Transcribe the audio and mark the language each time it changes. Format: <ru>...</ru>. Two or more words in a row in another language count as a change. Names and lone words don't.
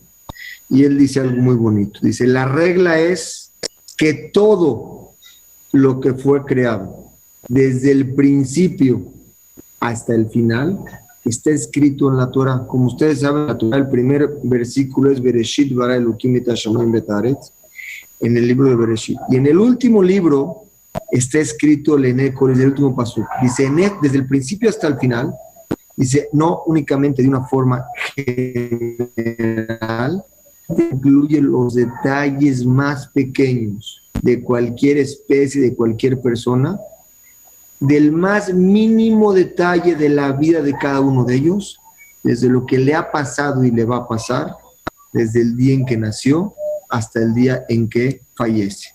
<es>Y él dice algo muy bonito. Dice, la regla es que todo lo que fue creado, desde el principio hasta el final, está escrito en la Torah. Como ustedes saben, la Torah, el primer versículo es</es> <he>בראשית ברא אלוקים את השמים ואת הארץ,</he> <es>en el libro de Bereshit. Y en el último libro está escrito Lené Koris, el último pasuk. Dice, desde el principio hasta el final, dice, no únicamente de una forma general, incluye los detalles más pequeños de cualquier especie, de cualquier persona, del más mínimo detalle de la vida de cada uno de ellos, desde lo que le ha pasado y le va a pasar, desde el día en que nació hasta el día en que fallece.</es>